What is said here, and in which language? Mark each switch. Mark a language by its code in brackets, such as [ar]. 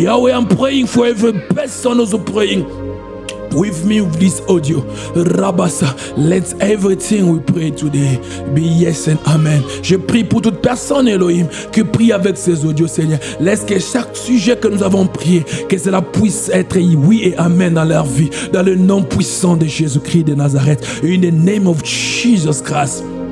[en] Yahweh, I'm praying for every person who's praying with me with this audio. Rabasa, let everything we pray today be yes and amen. [fr] Je prie pour toute personne, Elohim, qui prie avec ces audios, Seigneur. Laisse que chaque sujet que nous avons prié, que cela puisse être oui et amen dans leur vie, dans le nom puissant de Jésus-Christ de Nazareth. [en] In the name of Jesus Christ.